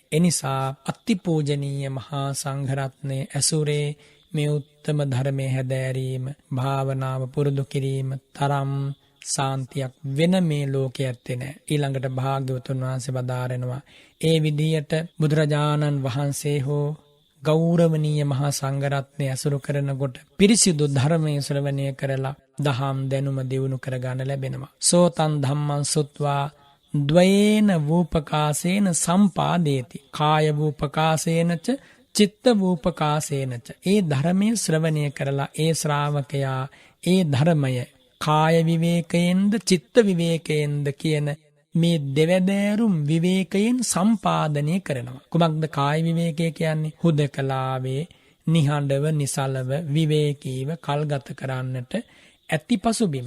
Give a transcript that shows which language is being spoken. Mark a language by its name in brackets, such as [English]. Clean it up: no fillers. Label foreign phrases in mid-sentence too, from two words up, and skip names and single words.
[Sinhala] එනිසා අතිපූජනීය මහා සංඝරත්නයේ ඇසුරේ මේ උත්තම ධර්මයේ හැදෑරීම, භාවනාව පුරුදු කිරීම තරම් සාන්තියක් වෙන මේ ලෝකයේ ඇත්තේ නැහැ. ඊළඟට භාග්‍යවතුන් වහන්සේ වදාරනවා ඒ විදියට බුදුරජාණන් වහන්සේ හෝ ගෞරවනීය මහා සංඝරත්නය ඇසුරු කරනකොට පිරිසිදු ධර්මයේ ශ්‍රවණය කරලා දහම් දැනුම දියුණු කරගන්න ලැබෙනවා. [Pali] සෝතං ධම්මං සුත්වා ද්වයේන වූපකාසේන සම්පාදේති කාය වූපකාසේනච චිත්ත වූපකාසේනච. [Sinhala] ඒ ධර්මයේ ශ්‍රවණය කරලා ඒ ශ්‍රාවකයා ඒ ධර්මය කාය විවේකයෙන්ද චිත්ත විවේකයෙන්ද කියන මේ දෙවැදෑරුම් විවේකයෙන් සම්පාදනය කරනවා. කුමක්ද කාය විවේකය කියන්නේ? හුදකලාවේ නිහඬව නිසලව විවේකීව කල්ගත කරන්නට ඇති පසුබිම.